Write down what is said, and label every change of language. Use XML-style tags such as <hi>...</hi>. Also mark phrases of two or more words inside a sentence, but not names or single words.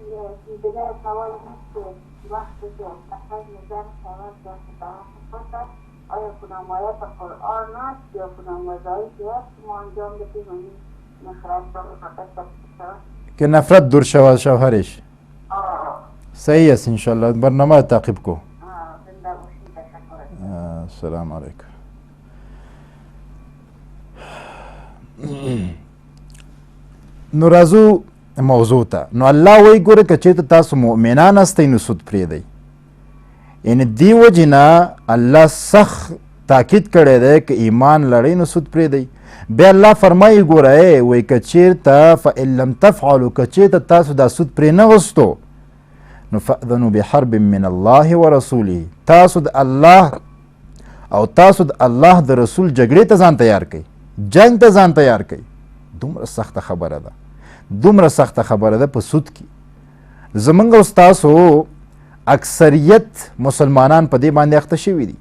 <fa>که نفرت دور شود شوهرش. صحیح است انشالله، برنامه تعقیب کو.</fa> <ar>السلام علیکم.</ar> <ps>نو راځو موضوع ته. نو الله وایي ګوره که چېرته تاسو مؤمنان استئ نو سود پرېږدئ. یعنې دې وجې نه الله سخت تاکید کړی دی که ایمان لرئ نو سود پرېږدئ. بیا الله فرمایي ګوره وایي که چېرته</ps> <ar>فإن لم تفعلوا،</ar> <ps>که چېرته تاسو دا سود پرې نه غوستو نو</ps> <ar>فأذنوا بحرب من الله ورسوله،</ar> <ps>تاسو د الله او تاسو د الله د رسول جګړې ته ځان تیار کړئ، جنگ ته ځان تیار کړئ. دومره سخته خبره ده، دومره سخته خبره ده په سود کې. زمونږ او ستاسو اکثریت مسلمانان په دې باندې اخته شوي دي.</ps>